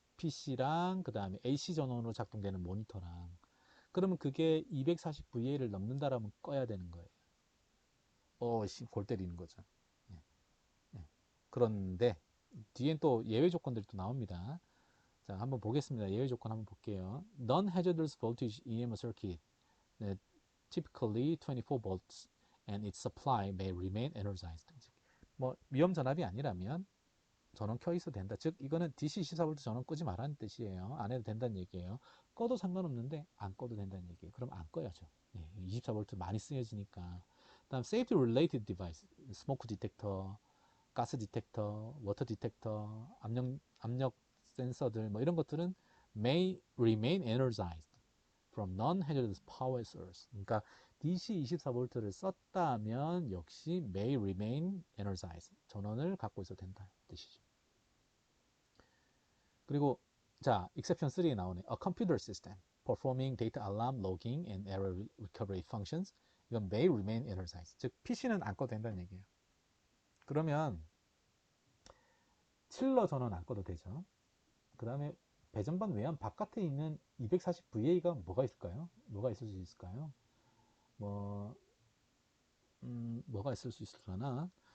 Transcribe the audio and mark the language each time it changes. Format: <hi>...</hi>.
<ko>PC랑 그 다음에 AC 전원으로 작동되는 모니터랑. 그러면 그게 240VA를 넘는다라면 꺼야 되는 거예요. 골 때리는 거죠. 예, 예. 그런데 뒤엔 또 예외 조건들이 또 나옵니다. 자, 한번 보겠습니다. 예외 조건 한번 볼게요.</ko> <en>Non-hazardous voltage EMR circuit, 네, typically 24 volts, and its supply may remain energized.</en> <ko>뭐 위험 전압이 아니라면 전원 켜 있어도 된다. 즉 이거는 DC 24V 전원 끄지 말라는 뜻이에요. 안 해도 된다는 얘기예요. 꺼도 상관없는데 안 꺼도 된다는 얘기예요. 그럼 안 꺼야죠. 예, 24V 많이 쓰여지니까. 다음 safety related device, 스모크 디텍터, 가스 디텍터, 워터 디텍터, 압력 센서들 뭐 이런 것들은 may remain energized from non-hazardous power source. 그러니까 DC 24V를 썼다면 역시 may remain energized. 전원을 갖고 있어도 된다 뜻이죠. 그리고 자, exception 3에 나오네.</ko> <en>A computer system performing data alarm logging and error recovery functions. 이건 may remain energized.</en> <ko>즉 PC는 안 꺼도 된다는 얘기예요. 그러면 칠러 전원 안 꺼도 되죠. 그 다음에 배전반 외환 바깥에 있는 240VA가 뭐가 있을까요? 뭐가 있을 수 있을까요? 뭐 뭐가 있을 수 있을까나?</ko>